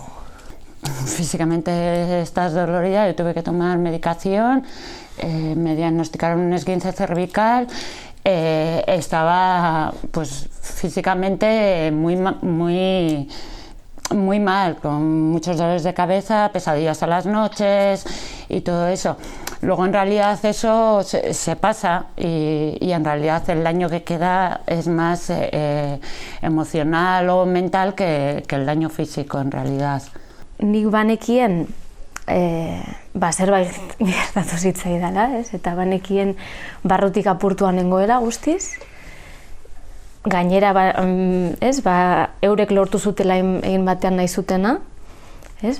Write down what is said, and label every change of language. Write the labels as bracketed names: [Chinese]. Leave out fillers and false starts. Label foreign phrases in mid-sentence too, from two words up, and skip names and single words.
[Spanish] Físicamente estás dolorida, yo tuve que tomar medicación, me diagnosticaron un esguince cervical, estaba pues físicamente muy mal, con muchos dolores de cabeza, pesadillas a las noches y todo eso. Luego en realidad eso se pasa y en realidad el daño que queda es más emocional o mental que el daño físico en realidad. [Basque] Nik banekien zerbait gertatu zitzaidala, ez? Eta banekien barrutik apurtuan nengoela guztiz. Gainera, eurek lortu zutela egin batean nahi zutena, ez?